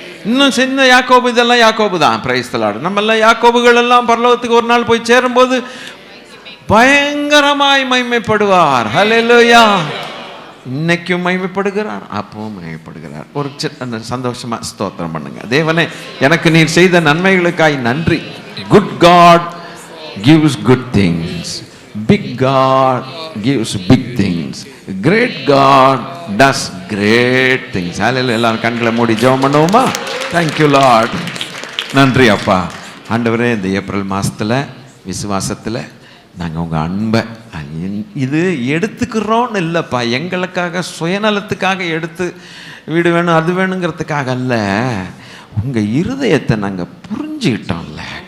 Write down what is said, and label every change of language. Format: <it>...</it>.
<ta>இன்னும் சின்ன யாக்கோபு, இதெல்லாம் யாக்கோபு தான்.</ta> <en>Praise the Lord.</en> <ta>நம்ம எல்லாம் யாக்கோபுகள் எல்லாம் பரலோகத்துக்கு ஒரு நாள் போய் சேரும்போது பயங்கரமாய் மகிமைப்படுவார். ஹல்லேலூயா. இன்னைக்கும் மகிமைப்படுகிறார், அப்பவும் மகிமைப்படுகிறார். ஒரு சின்ன சந்தோஷமா ஸ்தோத்திரம் பண்ணுங்க. தேவனே, எனக்கு நீர் செய்த நன்மைகளுக்காய் நன்றி.</ta> <en>Good God gives good things. Big God gives big things. Great God does great things.</en> <ta>ஹல்லேலூயா. எல்லாரும் கண்களை மூடி ஜெபம் பண்ணுவோமா?</ta> <en>Thank you Lord.</en> <ta>நன்றி அப்பா. ஆண்டவரே, இந்த ஏப்ரல் மாதத்தில் விசுவாசத்தில் நாங்கள் உங்கள் அன்பை இது எடுத்துக்கிறோன்னு இல்லைப்பா, எங்களுக்காக சுயநலத்துக்காக எடுத்து வீடு வேணும் அது வேணுங்கிறதுக்காக அல்ல, உங்கள் இருதயத்தை நாங்கள் புரிஞ்சுக்கிட்டோம்ல.</ta>